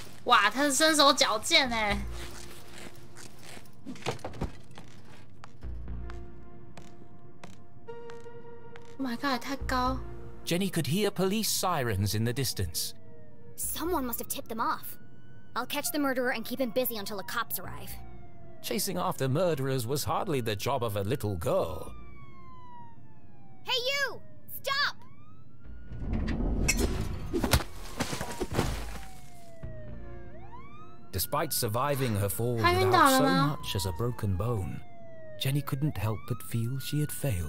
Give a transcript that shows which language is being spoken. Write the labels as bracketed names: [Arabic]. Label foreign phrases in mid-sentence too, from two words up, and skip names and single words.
[Chinese] 哇，他是身手矫健哎。 [English] Oh my god， [Chinese] 太高。 [English] Jenny could hear police sirens in the distance. Someone must have tipped them off. I'll catch the murderer and keep him busy until the cops arrive. Chasing after murderers was hardly the job of a little girl. Hey you! Stop! Despite surviving her fall without so much as a broken bone, Jenny couldn't help but feel she had failed.